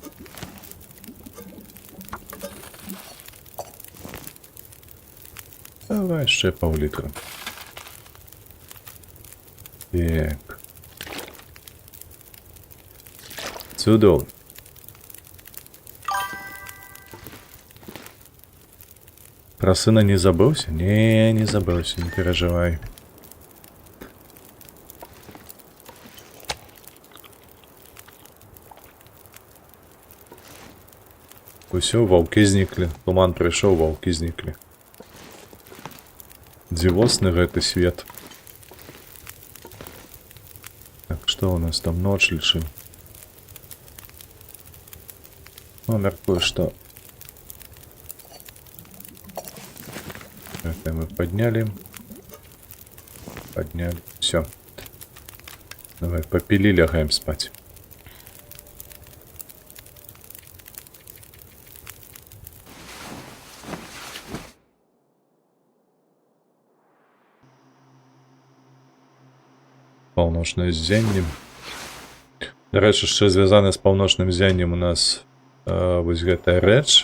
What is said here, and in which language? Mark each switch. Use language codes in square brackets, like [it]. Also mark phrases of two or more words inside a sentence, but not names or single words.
[ru] Давай ще пол-літра. Так. Чудово. Про сына не забылся? Не забылся, не переживай. [be] Усё, ваўкі зніклі. Туман прыйшоў, ваўкі зніклі. Дзівосны гэты свет. Так, што у нас там? Ноч лічым. Ну, мяркую, што... [ru] Это мы подняли. Подняли. Все. Давай попили, лягаем спать. [be] Паўночнае ззянне. Дарэчы, яшчэ звязана з паўночным ззяннем у нас вось гэтая рэч.